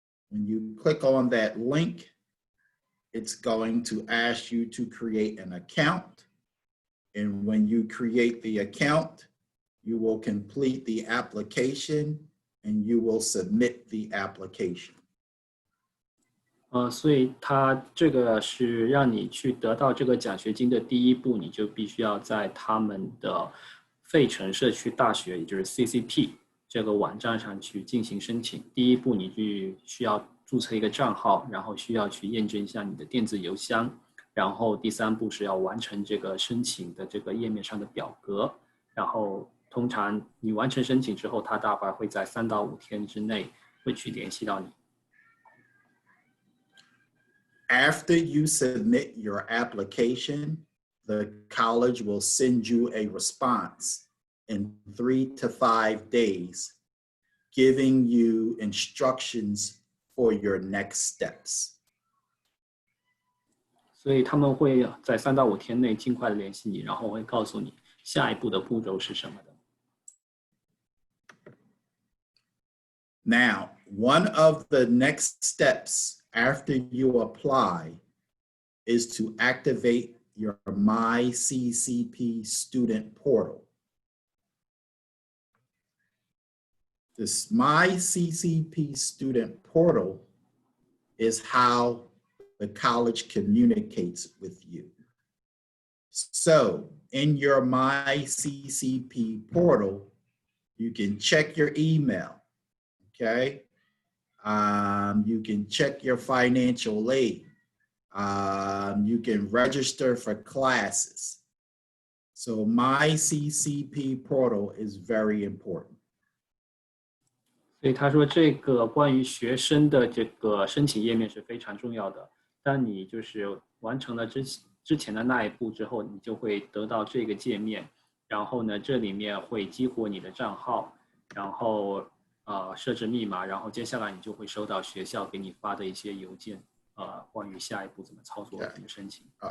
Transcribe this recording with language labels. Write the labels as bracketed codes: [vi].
[en] When you click on that link, it's going to ask you to create an account. And when you create the account, you will complete the application and you will submit the application. [zh] 所以它这个是让你去得到这个奖学金的第一步，你就必须要在他们的费城社区大学，也就是 CCP 这个网站上去进行申请。第一步，你就需要注册一个账号，然后需要去验证一下你的电子邮箱，然后第三步是要完成这个申请的这个页面上的表格，然后通常你完成申请之后，它大概会在3到5天之内会去联系到你。 [en] After you submit your application, the college will send you a response in 3 to 5 days, giving you instructions for your next steps. [zh] 所以他们会在3到5天内尽快的联系你，然后会告诉你下一步的步骤是什么的。 [en] Now, one of the next steps after you apply is to activate your MyCCP student portal. This MyCCP student portal is how the college communicates with you. So in your MyCCP portal, you can check your email, okay? You can check your financial aid. You can register for classes. So MyCCP portal is very important. [zh] 所以他说，这个关于学生的这个申请页面是非常重要的。当你就是完成了之前的那一步之后，你就会得到这个界面。然后呢，这里面会激活你的账号，然后设置密码，然后接下来你就会收到学校给你发的一些邮件，关于下一步怎么操作、怎么申请。